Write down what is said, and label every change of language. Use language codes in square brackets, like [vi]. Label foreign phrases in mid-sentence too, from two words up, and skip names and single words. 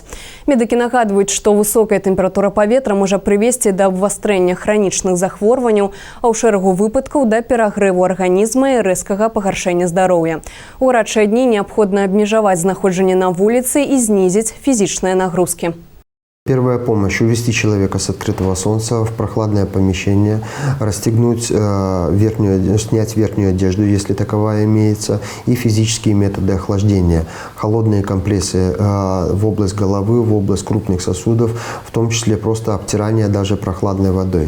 [be] Медыкі нагадваюць, што высокая тэмпература паветра можа прывесці да абвастрэння хранічных захворванняў, а ў шэрагу выпадкаў да перагрэву арганізма і рэзкага пагаршэння здароўя. У гарачыя дні неабходна абмежаваць знаходжанне на вуліцы і знізіць фізічныя нагрузкі. [ru] Первая помощь – увести человека с открытого солнца в прохладное помещение, расстегнуть снять верхнюю одежду, если таковая имеется, и физические методы охлаждения. Холодные компрессы в область головы, в область крупных сосудов, в том числе просто обтирание даже прохладной водой.